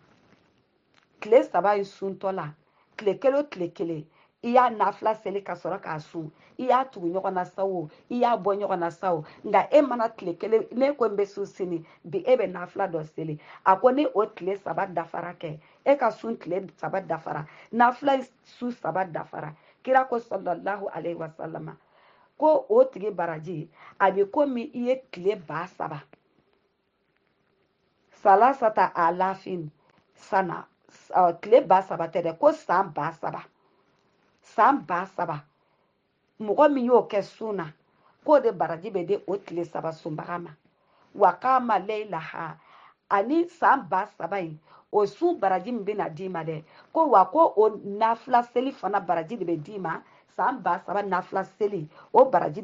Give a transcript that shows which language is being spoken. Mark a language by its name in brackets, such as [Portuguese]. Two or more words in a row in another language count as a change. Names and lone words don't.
[Bambara] tile 3 in suntɔ la tile kelen o tile kelen i y'a nafila seli ka sɔrɔ k'a sun i y'a tugu ɲɔgɔn na sa o i y'a bɔ ɲɔgɔn na sa o nka e mana tile kelen ne ko n bɛ sun sini bi e bɛ nafila dɔ seli a ko ni o tile 3 dafara kɛ e ka sun tile 3 dafara nafila sun 3 dafara kira ko [Arabic] صلى الله عليه وسلم [Bambara] ko o tigi baraji a bɛ komi i ye tile 3,000 [Arabic] ثلاثة آلاف سنة [Bambara] tile 3,000 tɛ dɛ ko san 3,000 san 3,000 mɔgɔ min y'o kɛ sun na k'o de baraji bɛ di o tile 3 sunbaga ma wa k'a ma leilaha ani san 3,000 in o sun baraji min bɛna d'i ma dɛ ko wa ko o nafila seli fana baraji de bɛ d'i ma san 3,000 nafila seli o baraji